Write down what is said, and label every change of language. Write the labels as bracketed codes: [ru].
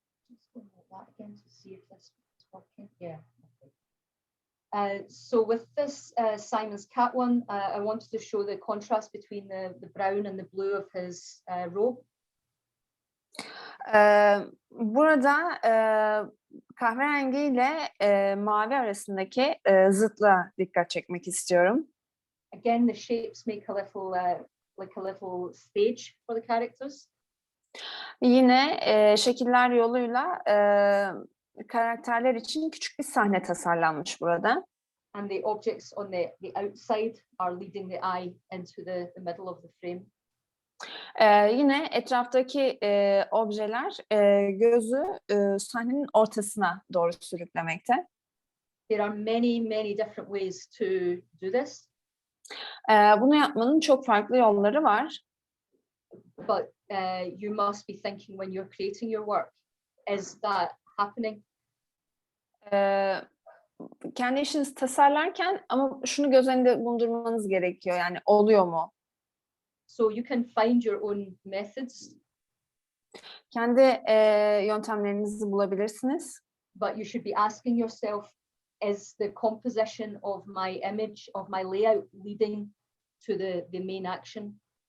[en] Just going like that again to see if this is working. Yeah. Okay. So with this Simon's Cat one, I wanted to show the contrast between the brown and the blue of his robe. [tr] Burada kahverengi ile mavi arasındaki zıtlığa dikkat çekmek istiyorum. [en] Again, the shapes make a little like a little stage for the characters. [tr] Yine şekiller yoluyla karakterler için küçük bir sahne tasarlanmış burada. [en] And the objects on the outside are leading the eye into the middle of the frame. [tr] Yine etraftaki objeler gözü sahnenin ortasına doğru sürüklemekte. [en] There are many different ways to do this. [tr] Bunu yapmanın çok farklı yolları var. [en] But you must be thinking when you're creating your work, is that happening? [tr] Kendi işinizi tasarlarken ama şunu göz önünde bulundurmanız gerekiyor. Yani oluyor mu? [en] So you can find your own methods. [tr] Kendi yöntemlerinizi bulabilirsiniz. [en] But you should be asking yourself, is the composition of my image, of my layout leading to the main action?